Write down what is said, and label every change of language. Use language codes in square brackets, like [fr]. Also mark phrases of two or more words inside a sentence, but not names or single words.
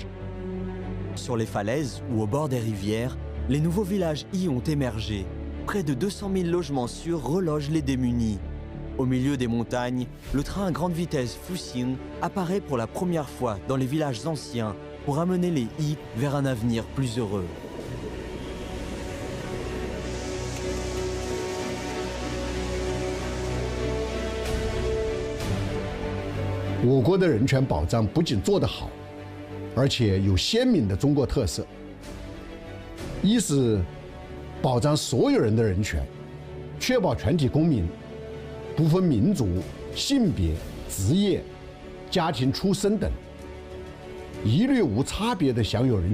[fr] Sur les falaises ou au bord des rivières, les nouveaux villages Yi ont émergé. Près de 200 000 logements sûrs relogent les démunis. Au milieu des montagnes, le train à grande vitesse Fuxing apparaît pour la première fois dans les villages anciens pour amener les Yi vers un avenir plus heureux. [zh] 我国的人权保障不仅做得好，而且有鲜明的中国特色。一是保障所有人的人权，确保全体公民不分民族、性别、职业、家庭出身等，一律无差别地享有人